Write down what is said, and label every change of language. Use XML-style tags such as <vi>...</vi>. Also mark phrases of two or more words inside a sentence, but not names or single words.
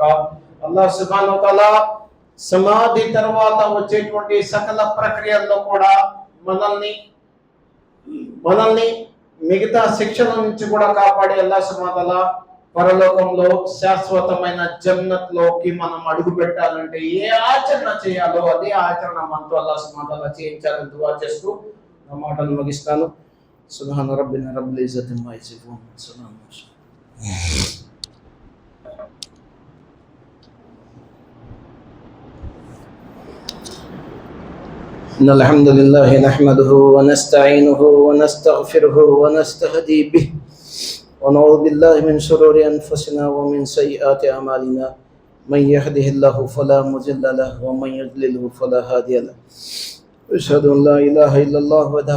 <te>అల్లాహ్</te> <ar>سبحانه وتعالى</ar> <te>సమాధి తర్వాత వచ్చేటువంటి సకల ప్రక్రియల్లో కూడా మనల్ని మిగతా శిక్షణ నుంచి కూడా కాపాడి అల్లాహ్</te> <ar>سبحانه وتعالى</ar> <te>పరలోకంలో శాశ్వతమైన జన్నత్లోకి మనం అడుగు పెట్టాలంటే ఏ ఆచరణ చేయాలో అదే ఆచరణ మనతో అల్లాహ్</te> <ar>سبحانه وتعالى</ar> <te>చేయించాలని దుఆ చేస్తూ నా మాటలు ముగిస్తాను.</te> <ar>سبحان ربنا رب العزة عما يصفون. إن الحمد لله نحمده ونستعينه ونستغفره ونستهدي به ونعوذ بالله من شرور أنفسنا ومن سيئات أعمالنا من يهده الله فلا مضل له ومن يضلله فلا هادي له أشهد أن لا إله إلا الله وحده</ar>